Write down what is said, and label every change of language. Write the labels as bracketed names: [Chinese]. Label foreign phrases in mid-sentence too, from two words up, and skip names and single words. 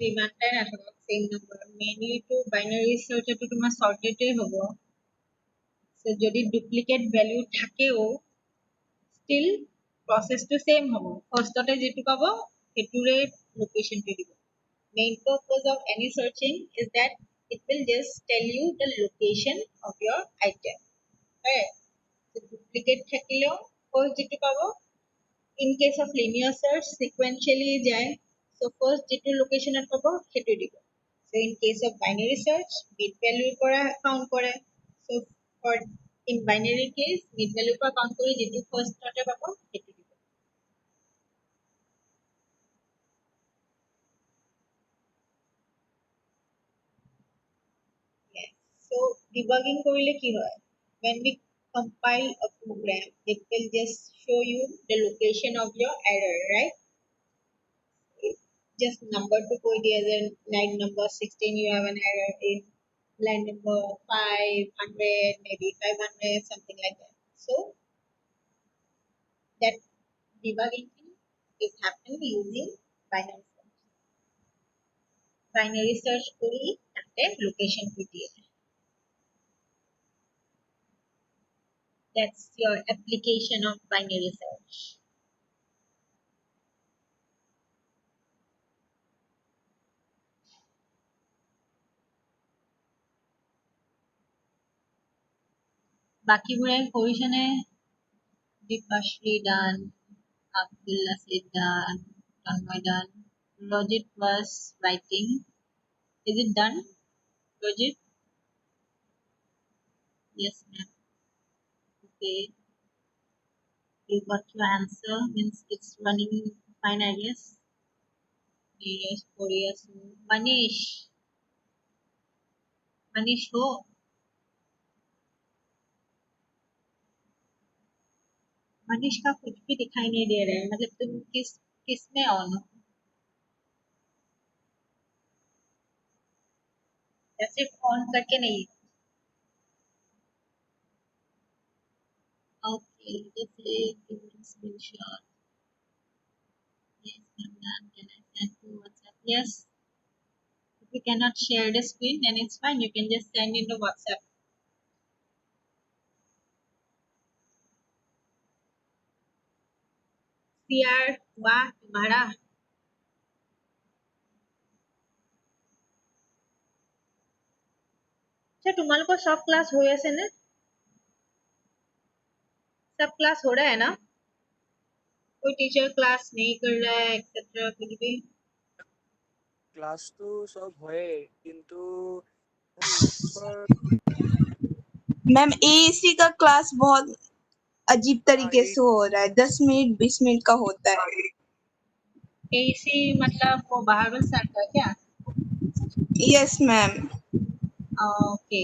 [Assamese] যিমানটাই নাথাকক [English] same number mainly to binary search [Assamese] টো তোমাৰ sorted হ'ব so যদি [English] duplicate value [Assamese] থাকেও [English] still process to same [Assamese] হ'ব ফাৰ্ষ্টতে যেটো পাব সেইটোৰে location টো দিব [English] main purpose of any searching is that it will just tell you the location of your item right so duplicate থাকিলেও first [Assamese] যেটো পাব [English] in case of linear search [Assamese] sequentially যায় so first যেটো location at পাব সেইটো দিব [English] so in case of binary search mid value [Assamese] পৰা count কৰে [English] so for in binary case mid value [Assamese] পৰা count কৰি যেটো first তাতে পাব সেইটো দিব [English] yes so Debugging [Assamese] কৰিলে কি হয়? [English] When we compile a program, it will just show you the location of your error, right? Just number to [Assamese] কৈ দিয়ে যে [English] line number 16 you have an error in line number 500 maybe 500 something like that. So that debugging thing is happening using binary search. Binary search [Assamese] কৰি তাতে location টো দিয়ে. [English] That's your application of binary search. [Assamese] বাকীবোৰে কৰিছেনে? [English] Dipashri done, Abdullah said done, Tanmay done. Logit was writing. Is it done? Logit? Yes, ma'am. Okay. You got your answer. Means it's running fine, I guess. Yes, Korea. Manish. [Hindi] Manish हो? मनीष का कुछ भी दिखाई नहीं दे रहा है मतलब तुम किस में ऑन हो या सिर्फ ऑन करके नहीं ओके जैसे स्क्रीनशॉट [English] yes I'm done can I send to WhatsApp yes if you cannot share the screen then it's fine you can just send in the WhatsApp [Hindi] CR हुआ तुम्हारा अच्छा तुम्हारे सब क्लास हो ऐसे ना सब क्लास हो रहा है ना कोई टीचर क्लास नहीं कर रहा है एक्सेट्रा कुछ भी [Assamese] ক্লাছটো চব হয়ে কিন্তু মেথছৰ [Hindi] मैम एएसी का क्लास बहुत अजीब तरीके [Assamese] এই [Hindi] से हो रहा है, 10 मिनट 20 मिनट का होता है। एसी मतलब वो बहावल सर का क्या [English] yes ma'am. okay